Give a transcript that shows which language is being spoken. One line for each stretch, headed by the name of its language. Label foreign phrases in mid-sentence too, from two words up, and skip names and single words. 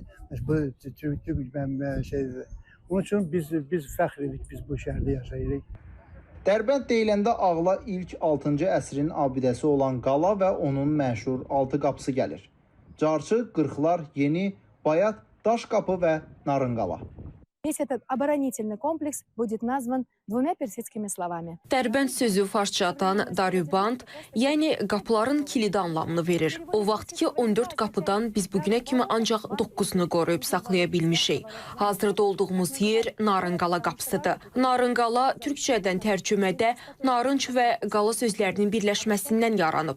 Azerbaijani: Bu türk şeydir. Onun üçün biz fəxr edirik, biz bu şəhərdə yaşayırıq. Dərbənd deyiləndə ağla ilk 6-cı əsrin abidəsi olan qala və onun məşhur altı qapısı gəlir. Carçı, Qırxlar, Yeni, Bayat, Daş qapı və Narınqala.
Russian: Весь этот оборонительный комплекс будет назван двумя персидскими словами.
Azerbaijani: Dərbənd sözü farsçadan darüband, yəni qapıların kilidi anlamını verir. O vaxt ki 14 qapıdan biz bugünə kimi ancaq 9-unu qoruyub saxlaya bilmişik. Hazırda olduğumuz yer Narınqala qapısıdır. Narınqala türkçədən tərcümədə narınc və qala sözlərinin birləşməsindən yaranıb.